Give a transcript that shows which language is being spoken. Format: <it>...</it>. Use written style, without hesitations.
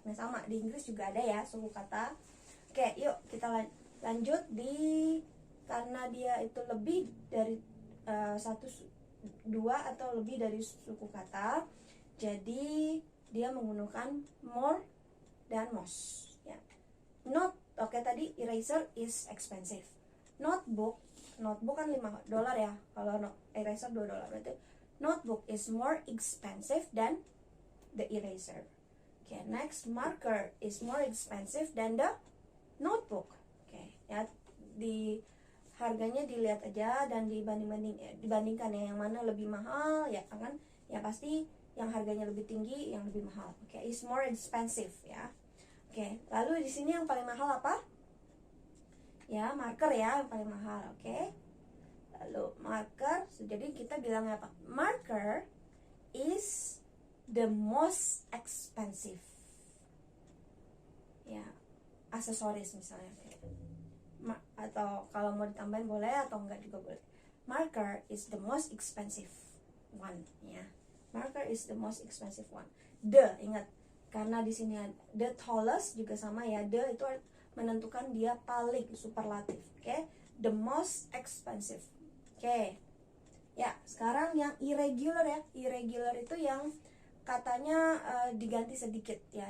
<id>Nah sama di Inggris juga ada ya suku kata. Oke, yuk kita lanjut karena dia itu lebih dari 1, 2 atau lebih dari suku kata, jadi dia menggunakan more dan most ya.</id> <en>Oke, tadi eraser is expensive. Notebook kan $5 ya.</en> <id>Kalau eraser $2, berarti</id> <en>notebook is more expensive than the eraser. Okay, next, marker is more expensive than the notebook.</en> <id>Okay, ya, di harganya dilihat aja dan dibandingkan ya, yang mana lebih mahal ya kan, ya pasti yang harganya lebih tinggi yang lebih mahal.</id> <en>Oke, is more expensive ya.</en> <id>Oke, lalu di sini yang paling mahal apa? Ya, marker ya yang paling mahal. Oke, lalu marker, jadi kita bilang apa?</id> <en>Marker is the most expensive</en> <id>ya, aksesoris misalnya atau kalau mau ditambahin boleh atau enggak juga boleh.</id> <en>Marker is the most expensive one ya. Marker is the most expensive one.</en> <id>Ingat, karena di sini ada the tallest juga sama ya. The itu menentukan dia paling, superlatif. Oke, the most expensive. Oke. Ya, sekarang yang irregular ya. Irregular itu yang katanya diganti sedikit ya.</id>